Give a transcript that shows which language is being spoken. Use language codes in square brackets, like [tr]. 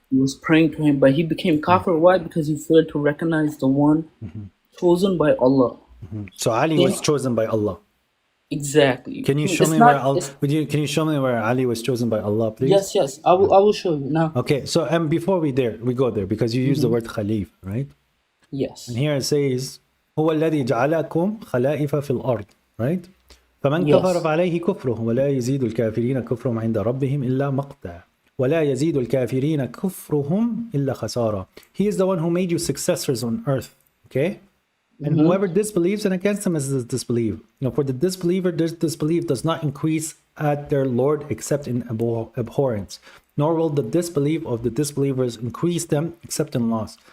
[en] He was praying to him, but he became kafir. Why? Because he failed to recognize the one chosen by Allah. So Ali was chosen by Allah. Exactly. Can you show It's me not- where it's- Can you show me where Ali was chosen by Allah, please? Yes. I will show you now. Okay. So before we go there, because you use the word Khalif, right? Yes. And here it says, [ar] هو الذي جعلكم خلائف في الأرض, [en] right? [ar] فمن [en] Yes. [ar] كفر فعليه كفره ولا يزيد الكافرين كفرهم عند ربهم إلا مقتا ولا يزيد الكافرين كفرهم إلا خسارة. [en] He is the one who made you successors on earth, okay? And whoever disbelieves and against him is disbelief. For the disbeliever, this disbelief does not increase at their Lord except in abhorrence, nor will the disbelief of the disbelievers increase them except in loss.